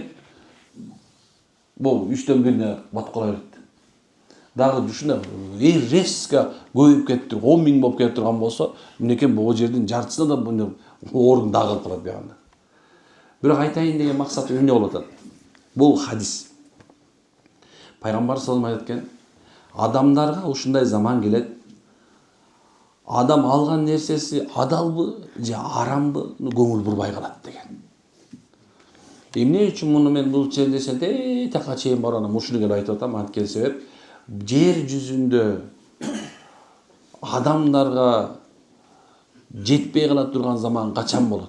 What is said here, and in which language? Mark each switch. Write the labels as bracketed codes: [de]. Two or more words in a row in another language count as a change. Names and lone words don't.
[ky] Бул 3-төн 1-ине батып кала берет. Дагы ушунда резко көбөйүп кетти, 10.000 болуп кетип турган болсо, эмнекен бул жердин жартысына да орун дагы калат бягында. Бирок айтайын деген максат эмне болуп атат? Бул хадис. Пайгамбар [ar] صلى الله عليه وسلم [ky] айткен, адамдарга ушундай заман келет. Адам алган нерсеси адалбы же арамбы көңүл бурбай калат деген. Эмне үчүн муну мен бул жерде така чейин баранам ушуну келип айтып атам, анткени себеп жер жүзүндө адамдарга жетпей кала турган заман качан болот?